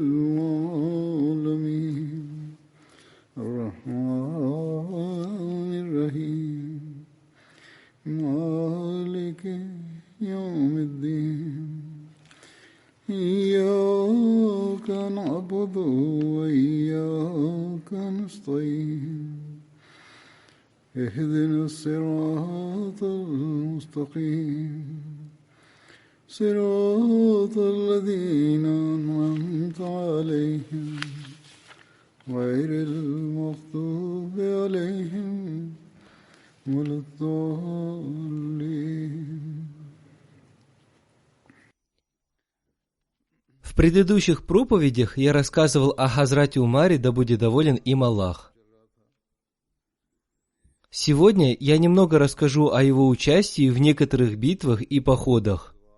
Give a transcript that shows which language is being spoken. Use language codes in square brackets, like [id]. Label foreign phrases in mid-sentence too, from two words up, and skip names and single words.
[ar] العالمين الرحمن الرحيم مالك يوم الدين إياك نعبد وإياك نستعين اهدنا الصراط المستقيم صراط الذين أنعمت عليهم غير المغضوب عليهم ولا الضالين. [ru] В предыдущих проповедях я рассказывал о Хазрате Умаре, да будет доволен им Аллах. Сегодня я немного расскажу о его участии в некоторых битвах и походах.